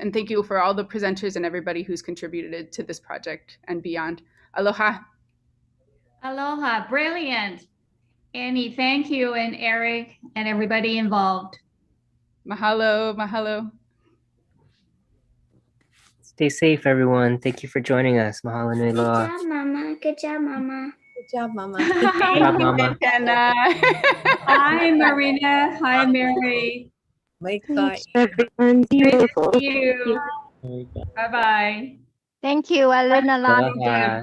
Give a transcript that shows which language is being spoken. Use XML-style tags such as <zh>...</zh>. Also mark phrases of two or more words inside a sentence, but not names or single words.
<en>And thank you for all the presenters and everybody who's contributed to this project and beyond. Aloha. Aloha, brilliant. Annie, thank you, and Eric and everybody involved. Mahalo, mahalo. Stay safe, everyone. Thank you for joining us.</en> <haw>Mahalo nui loa.</haw> <en>Good job, Mama. Good job, Mama. Good job, Mama. Good job, Mama. Hi, Marina. Hi, Mary. Everyone, beautiful. Thank you. Bye-bye. Thank you, alumna. Aloha.</en>